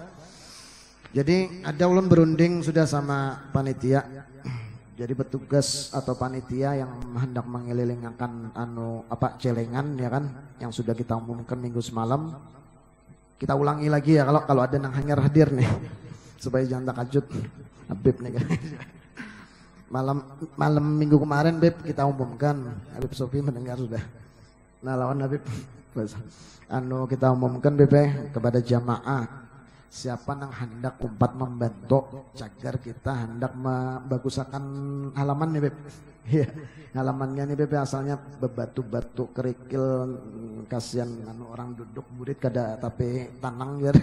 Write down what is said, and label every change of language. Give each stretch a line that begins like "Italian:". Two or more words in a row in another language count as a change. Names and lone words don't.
Banjar: Jadi ada ulun berunding sudah sama panitia Jadi petugas atau panitia yang hendak mengelilingakan celengan ya kan, yang sudah kita umumkan minggu semalam. Kita ulangi lagi ya kalau ada yang hanya hadir nih, supaya jangan takajud. Habib nih. Malam minggu kemarin Beb kita umumkan, Habib Sofi mendengar sudah. Nah lawan Habib, kita umumkan Beb kepada jamaah. Siapa yang hendak umpat membantu cagar kita hendak membagusakan halaman nih Beb. Iya, halamannya nih Beb asalnya bebatu-batu kerikil, kasihan orang duduk burit kada tapi tanang ya.